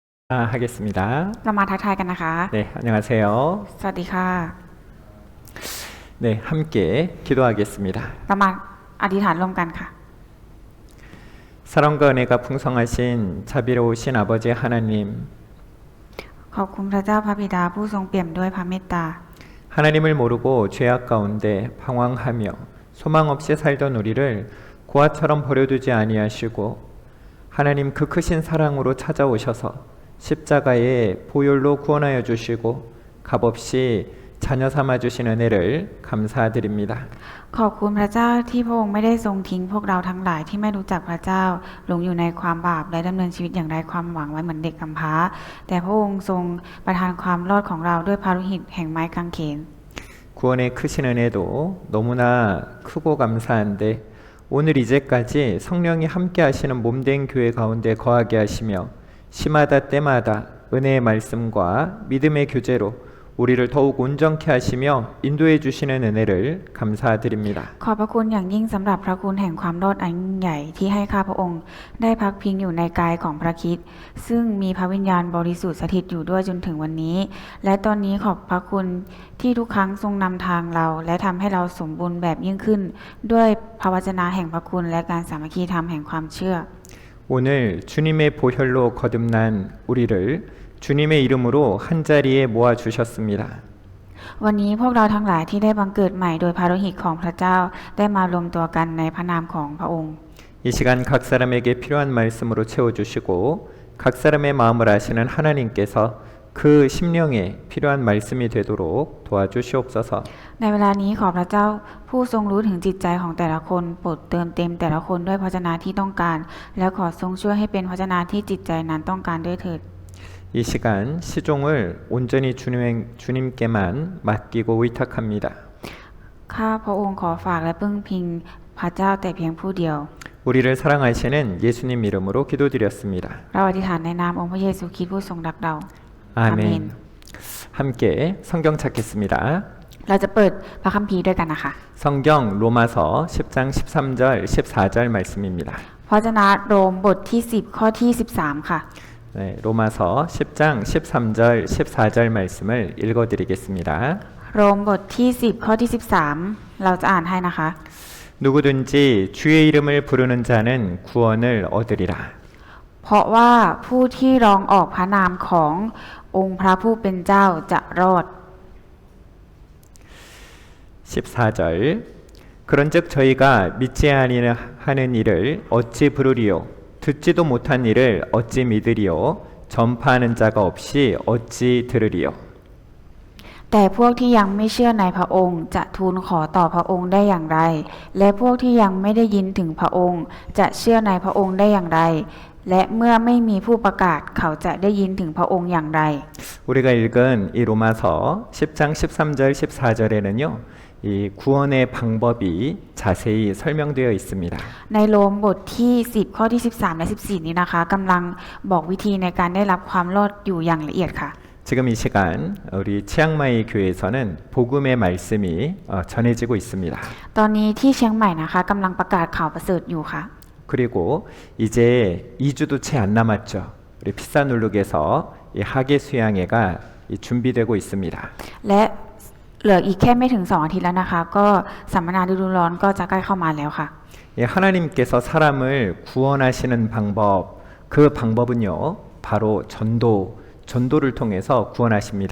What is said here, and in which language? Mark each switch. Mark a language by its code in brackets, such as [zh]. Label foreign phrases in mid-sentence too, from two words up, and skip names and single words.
[ko] 하겠습니다. [th] เรามาทักทายกันนะคะ [ko] 네, 안녕하세요. [th] สวัสดีค่ะ [ko] 네, 함께 기도하겠습니다. [th] เรามาอธิษฐานร่วมกันค่ะ [ko] 사랑과 은혜가 풍성하신 자비로우신 아버지 하나님, [th] ขอบคุณพระเจ้าพระบิดาผู้ทรงเปี่ยมด้วยพระเมตตา [ko] 하나님을 모르고 죄악 가운데 방황하며 소망 없이 살던 우리를 고아처럼 버려두지 아니하시고 하나님 그 크신 사랑으로 찾아오셔서 십자가의 보혈로 구원하여 주시고 값없이 자녀 삼아 주신 은혜를 감사드립니다. [th] ขอบคุณพระเจ้าที่พระองค์ไม่ได้ทรงทิ้งพวกเราทั้งหลายที่ไม่รู้จักพระเจ้าหลงอยู่ในความบาปและดำเนินชีวิตอย่างไร้ความหวังไว้เหมือนเด็กกำพร้าแต่พระองค์ทรงประทานความรอดของเราด้วยพระโลหิตแห่งไม้กางเขน [ko] 구원의 크신 은혜도 너무나 크고 감사한데 오늘 이제까지 성령이 함께 하시는 몸된 교회 가운데 거하게 하시며 시마다 때마다 은혜의 말씀과 믿음의 교제로 우리를 더욱 온전케 하시며 인도해 주시는 은혜를 감사드립니다. [th] ขอบพระคุณอย่างยิ่งสำหรับพระคุณแห่งความรอดอันยิ่งใหญ่ที่ให้ข้าพระองค์ได้พักพิงอยู่ในกายของพระคริสต์ซึ่งมีพระวิญญาณบริสุทธิ์สถิตอยู่ด้วยจนถึงวันนี้ และตอนนี้ขอบพระคุณที่ทุกครั้งทรงนำทางเราและทำให้เราสมบูรณ์แบบยิ่งขึ้น ด้วยพระวจนะแห่งพระคุณและการสามัคคีธรรมแห่งความเชื่อ [ko] 오늘 주님의 보혈로 거듭난 우리를 주님의 이름으로 한자리에 모아 주셨습니다. [th] วันนี้พวกเราทั้งหลายที่ได้บังเกิดใหม่โดยพระโลหิตของพระเจ้าได้มารวมตัวกันในพระนามของพระองค์ [ko] 이 시간 각 사람에게 필요한 말씀으로 채워주시고 각 사람의 마음을 아시는 하나님께서 그 심령에 필요한 말씀이 되도록 도와주시옵소서. [th] ในเวลานี้ขอพระเจ้าผู้ทรงรู้ถึงจิตใจของแต่ละคนโปรดเติมเต็มแต่ละคนด้วยพระวจนะที่ต้องการ และขอทรงช่วยให้เป็นพระวจนะที่จิตใจนั้นต้องการด้วยเถิด [ko] 이 시간 시종을 온전히 주님께만 맡기고 의탁합니다. [th] ข้าพระองค์ขอฝากและพึ่งพิงพระเจ้าแต่เพียงผู้เดียว [ko] 우리를 사랑하시는 예수님 이름으로 기도드렸습니다. [th] เราอธิษฐานในนามองค์พระเยซูคริสต์ผู้ทรงรักเรา [ko] 아멘. 함께 성경 찾겠습니다. [th] เราจะเปิดพระคัมภีร์ด้วยกันนะคะ [ko] 성경 로마서 10장 13절 14절 말씀입니다. [th] พระวจนะโรมบทที่10ข้อที่13ค่ะ [ko] 네, 로마서 10장 13절 14절 말씀을 읽어드리겠습니다. [th] โรมบทที่10ข้อที่13เราจะอ่านให้นะคะ [ko] 누구든지 주의 이름을 부르는 자는 구원을 얻으리라. [th] เพราะว่าผู้ที่ร้องออกพระนามขององค์พระผู้เป็นเจ้าจะรอด [ko] 14절 그런즉 저희가 믿지 아니하는 일을 어찌 부르리요 듣지도 못한 일을 어찌 믿으리요 전파하는 자가 없이 어찌 들으리요 [th] แต่พวกที่ยังไม่เชื่อในพระองค์จะทูลขอต่อพระองค์ได้อย่างไร และพวกที่ยังไม่ได้ยินถึงพระองค์จะเชื่อในพระองค์ได้อย่างไร และเมื่อไม่มีผู้ประกาศเขาจะได้ยินถึงพระองค์อย่างไร [ko] 우리가 읽은 이 로마서 10장 13절 14절에는요 이 구원의 방법이 자세히 설명되어 있습니다. [th] ในโรมบทที่10ข้อที่13และ14นี้นะคะกำลังบอกวิธีในการได้รับความรอดอยู่อย่างละเอียดค่ะ [ko] 지금 이 시간 우리 치앙마이 교회에서는 복음의 말씀이 전해지고 있습니다. [th] ตอนนี้ที่เชียงใหม่นะคะกำลังประกาศข่าวประเสริฐอยู่ค่ะ [ko] 그리고 이제 2주도 채 안 남았죠. 우리 피사눌룩에서 이 하계 수양회가 준비되고 있습니다. [th] และเหลืออีกแค่ไม่ถึง2 อาทิตย์แล้วนะคะก็สัมมนาฤดูร้อนก็จะใกล้เข้ามาแล้วค่ะ [ko] 하나님께서 사람을 구원하시는 방법 그 방법은요 바로 전도를 통해서 구원하십니다.